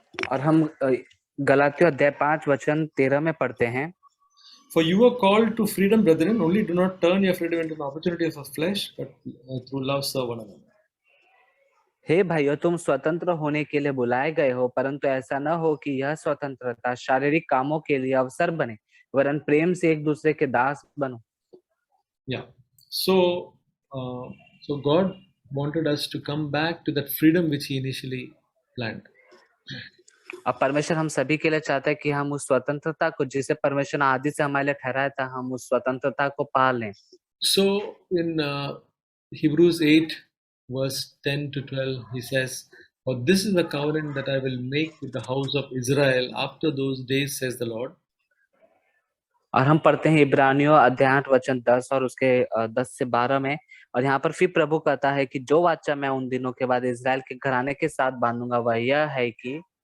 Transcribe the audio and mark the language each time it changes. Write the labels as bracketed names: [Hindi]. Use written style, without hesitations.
[Hindi] और हम गलातियों अध्याय 5 वचन 13 में पढ़ते हैं, [English] For you were called to freedom, brethren, only do not turn your freedom into an opportunity of flesh, but through love serve one another. [Hindi] हे भाइयों, तुम स्वतंत्र होने के लिए बुलाए गए हो, परंतु ऐसा न हो कि यह स्वतंत्रता शारीरिक कामों के लिए अवसर बने, वरन प्रेम से एक दूसरे के दास बनो। [English] Yeah. So God wanted us to come back to that freedom which He initially planned. [Hindi] अब परमेश्वर हम सभी के लिए चाहता है कि हम उस स्वतंत्रता को, जिसे परमेश्वर ने आदि से हमारे लिए ठहराया था, हम उस स्वतंत्रता को पा लें। [English] So in Hebrews 8 verse 10 to 12 he says, "For this is the covenant that I will make with the house of Israel after those days, says the Lord." [Hindi] और हम पढ़ते हैं इब्रानियों अध्याय 8 वचन 10 और उसके 10 से 12 में, और यहाँ पर फिर प्रभु कहता है कि जो वाचा मैं उन दिनों के बाद इजराइल के घराने के साथ बांधूंगा वह यह है कि